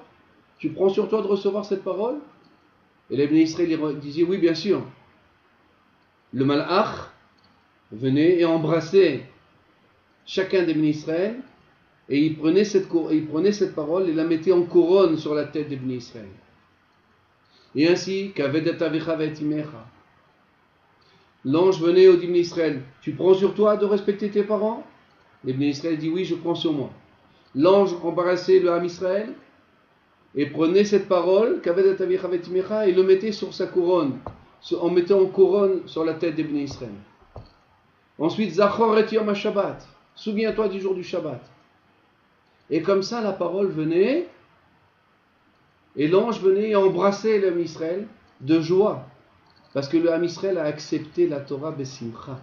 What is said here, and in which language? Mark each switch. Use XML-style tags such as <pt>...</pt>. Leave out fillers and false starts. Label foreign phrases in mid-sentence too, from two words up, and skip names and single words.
<fr>Tu prends sur toi de recevoir cette parole? Et les Bnei Israël disaient oui, bien sûr. Le Malach venait et embrassait chacun des Bnei Israël et il prenait cette parole et la mettait en couronne sur la tête des Bnei Israël. Et ainsi,</fr> <he>כבד את אביך ואת אמך.</he> <fr>L'ange venait aux Bnei Israël. Tu prends sur toi de respecter tes parents? Les Bnei Israël disent oui, je prends sur moi. L'ange embrassait le Ham Israël et prenait cette parole,</fr> <he>כבד את אביך ואת אמך,</he> <fr>et le mettait sur sa couronne, en mettant en couronne sur la tête des Bnei Israël.</fr> <he>Ensuite, זכור את יום השבת,</he> <fr>souviens-toi du jour du Shabbat. Et comme ça, la parole venait, et l'ange venait et embrassait le Ham Israël de joie, parce que le Ham Israël a accepté la Torah besimcha.</fr>